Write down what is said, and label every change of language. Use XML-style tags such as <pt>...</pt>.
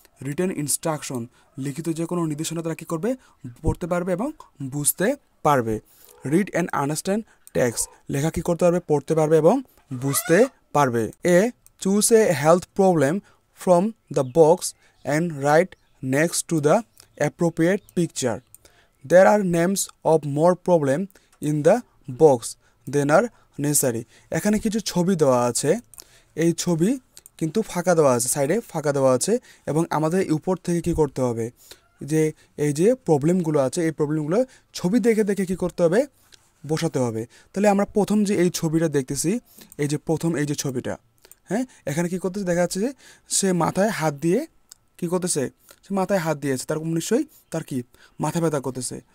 <en>written instruction,</en> <bn>লিখিত যে কোনো নির্দেশনা তারা কী করবে, পড়তে পারবে এবং বুঝতে পারবে।</bn> <en>read and understand text,</en> <bn>লেখা কী করতে পারবে, পড়তে পারবে এবং বুঝতে পারবে।</bn> <en>Choose a health problem from the box and write next to the appropriate picture. There are names of more problem in the box than are necessary.</en> <bn>এখানে কিছু ছবি দেওয়া আছে, এই ছবি কিন্তু ফাঁকা দেওয়া আছে, সাইডে ফাঁকা দেওয়া আছে এবং আমাদের উপর থেকে কি করতে হবে, যে এই যে প্রবলেমগুলো আছে এই প্রবলেমগুলো ছবি দেখে দেখে কি করতে হবে, বসাতে হবে। তাহলে আমরা প্রথম যে এই ছবিটা দেখতেছি, এই যে প্রথম এই যে ছবিটা, হ্যাঁ, এখানে কি করতেছে, দেখা যাচ্ছে যে সে মাথায় হাত দিয়ে কি করতেছে, সে মাথায় হাত দিয়েছে, তার নিশ্চয়ই তার কি মাথা ব্যথা করতেছে।</bn>